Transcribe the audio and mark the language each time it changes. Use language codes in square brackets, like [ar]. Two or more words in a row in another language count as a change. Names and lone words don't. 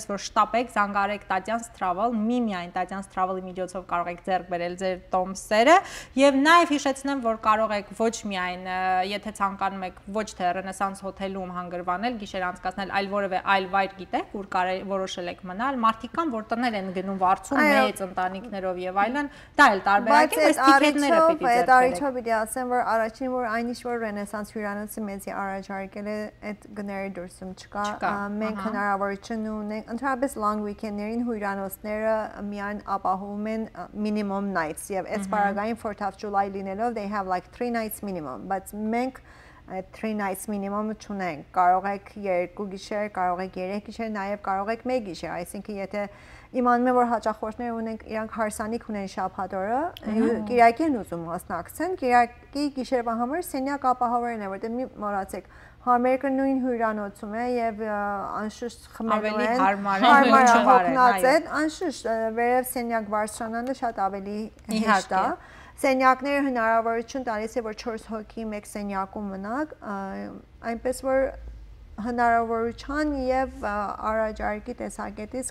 [hy] որ շտապեք, զանգարեք Տատյանս Travel, միմիայն Տատյանս Travel-ի միջոցով կարող եք ձեռք բերել ձեր տոմսերը եւ նաեւ հիշեցնեմ, որ կարող եք ոչ միայն եթե ցանկանում եք ոչ թե Ռենեսանս հոթելում հանգրվանել, գիշեր անցկացնել, այլ որևէ այլ վայր գիտեք, ուր որոշել եք մնալ, մարդիկ կան, որ տներ են գնում վարձում մեծ ընտանիքներով եւ այլն, դա էլ տարբերակ է, բայց տիկետները պիտի ձեռք բերեք։ Այդ առիթով պիտի ասեմ, որ առաջին որ այնիշ որ Ռենեսանս հյուրանոցը մեզի առաջարկել է, այդ գները դուրսում չկա, մենք հնարավորություն ունենք, ընդհանրապես [en] long weekend- [hy] ներին հյուրանոցները միայն ապահովում են [en] minimum nights [hy] եւ այս բaragային 4th of July լինելով [en] they have like 3 nights minimum, [hy] բայց մենք [en] 3 nights minimum [hy] չունենք, կարող եք 2 գիշեր, կարող եք 3 գիշեր, նաև կարող եք 1 գիշեր, այսինքն եթե իմանում եմ որ հաճախորդներ ունենք, իրանք հարսանիք ունեն շաբաթ օրը, կիրակի են ուզում մասնակցեն, կիրակի գիշերվա համար սենյակ ապահովեն է, որտեղ մի մոռացեք, համերգը նույն հյուրանոցում է եւ անշուշտ խմելու են, հարմար հոգնած են, անշուշտ վերև սենյակ բարձրանալը շատ ավելի հեշտ է։ Սենյակները հնարավորություն տալիս է, որ 4 հոգի մեկ սենյակում մնաք, այնպես որ հնարավորության եւ առաջարկի տեսակետից